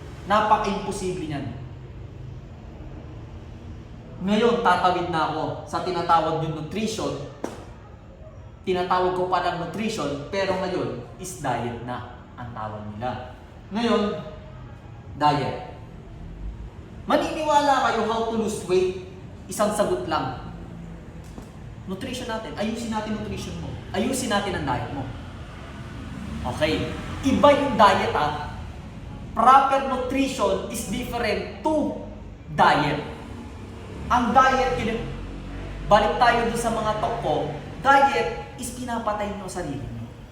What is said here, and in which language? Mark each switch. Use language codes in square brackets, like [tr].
[tl] Napaka-imposible niyan. Ngayon, tatawid na ako sa tinatawag yung nutrition. Tinatawag ko pa ng nutrition, pero ngayon is diet na ang tawag nila. Ngayon, diet. Maniniwala kayo [en] how to lose weight? [tl] Isang sagot lang. Nutrition natin. Ayusin natin nutrition mo. Ayusin natin ang diet mo. Okay. Iba yung [en] diet Proper nutrition is different to diet. [tl] Ang diet, balik tayo dun sa mga talk ko, diet is pinapatay nyo sarili nyo.